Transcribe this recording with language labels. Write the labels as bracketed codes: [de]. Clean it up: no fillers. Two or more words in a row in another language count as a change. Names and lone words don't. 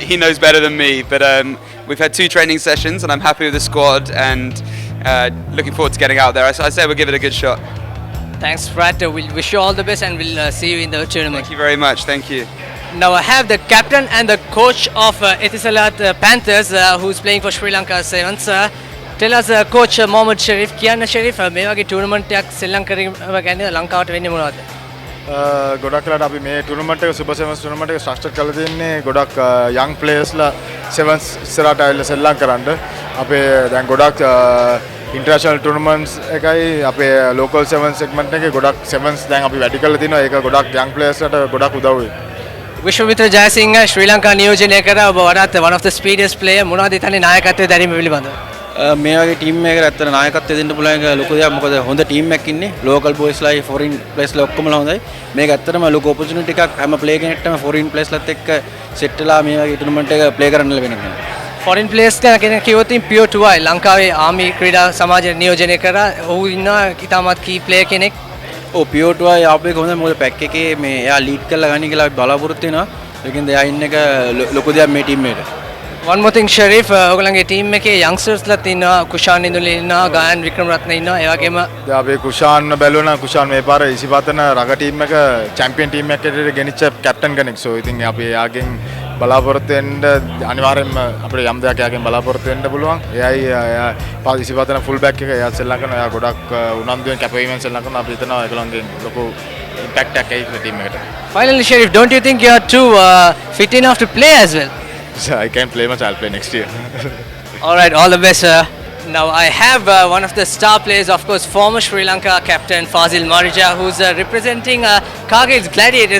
[en] He knows better than me, but we've had 2 training sessions, and I'm happy with the squad and looking forward to getting out there. I say we'll give it a good shot. Thanks, Pratt. We'll wish you all the best, and we'll see you in the tournament. Thank you very much. Thank you. Now I have the captain and the coach of Etisalat Panthers who's playing for Sri Lanka Sevens. Tell us, Coach Mohammad Sharif, Kiana Sharif, [si] මේ වගේ ටූර්නමන්ට් එකක් ශ්‍රී ලංකාවට ගැන ලංකාවට වෙන්නේ මොනවද? ගොඩක් වෙලාවට අපි මේ ටූර්නමන්ට් එක සුපර් සෙවන්ස් ටූර්නමන්ට් එක ස්ට්‍රක්චර් කරලා තින්නේ ගොඩක් [en] young players [si] සෙවන්ස් ඉස්සරහට ආවිල්ලා සෙල්ලම් කරන්න. අපේ දැන් ගොඩක් [en] international tournaments [si] එකයි අපේ [en] local sevens segment [si] එකේ ගොඩක් සෙවන්ස් දැන් අපි වැඩි කරලා තිනවා. ඒක ගොඩක් [en] young players [si] ගොඩක් උදව් වෙයි. විශ්වමිත්‍ර ජයසිංහ ශ්‍රී ලංකා නියෝජනය කරා ඔබ වඩාත් [en] one of the speediest player [si] මොනවද හිතන්නේ නායකත්වයේ දැරීම පිළිබඳව? මේ වගේ ටීම් එකකට ඇත්තට නායකත්වය දෙන්න පුළුවන් එක ලොකු දෙයක්. මොකද හොඳ ටීම් එකක් ඉන්නේ. [en] local boys foreign players [si] ඔක්කොමලා හොඳයි. මේක ඇත්තටම ලොකු ඔපචුනිටි එකක්. හැම ප්ලේ කෙනෙක්ටම [en] foreign players [si] එක්ක සෙට් වෙලා මේ වගේ ටූර්නමන්ට් එක ප්ලේ කරන්න ලැබෙනවා. ෆොරින් ප්ලේයර්ස් ගැන කිව්වොත් පියෝ 2යි ලංකාවේ ආමි ක්‍රීඩා සමාජය නියෝජනය කරා. ඔහු ඉන්නවා ඉතාමත් [en] key player [si] කෙනෙක්. ඔව් පියෝ 2යි ආපු එක හොඳයි. මොකද පැක් එකේ මේ එයා ලීඩ් කරලා ගන්න කියලා අපි බලාපොරොත්තු වෙනවා. ඒකෙන්ද එයා ඉන්න එක ලොකු දෙයක් මේ ටීම් එකට. [en] One more thing, Sharif, [si] ඔයගොල්ලන්ගේ ටීම් එකේ youngstersලාත් ඉන්නවා. කුෂාන් ඉඳුලේ ඉන්නවා, ගායන් වික්‍රමරත්න ඉන්නවා. ඒ වගේම දැන් අපි කුෂාන් බැලුවා නම් කුෂාන් මේ පාර 25 [en] rugger team [si] එක [en] champion team [si] එකකට ගෙනිච්ච කැප්ටන් කෙනෙක්. සෝ ඉතින් අපි එයාගෙන් බලාපොරොත්තු වෙන්න අනිවාර්යෙන්ම අපිට යම් දෙයක් එයාගෙන් බලාපොරොත්තු වෙන්න පුළුවන්. එයයි එයා 25 [en] full back [si] එක එයා සෙල්ලම් කරනවා. එයා ගොඩක් උනන්දුවෙන් කැපවීමෙන් සෙල්ලම් කරනවා. අපි හිතනවා ඒගොල්ලන්ගෙන් ලොකු ඉම්පැක්ට් එකක් එයි ටීම් එකට. [en] Finally, Sharif, don't you think you are too fit enough to play as well? I can't play much. I'll play next year. All right, all the best, sir. Now I have one of the star players, of course, former Sri Lanka captain Fazil Marija, who's representing Kargil's Gladiators.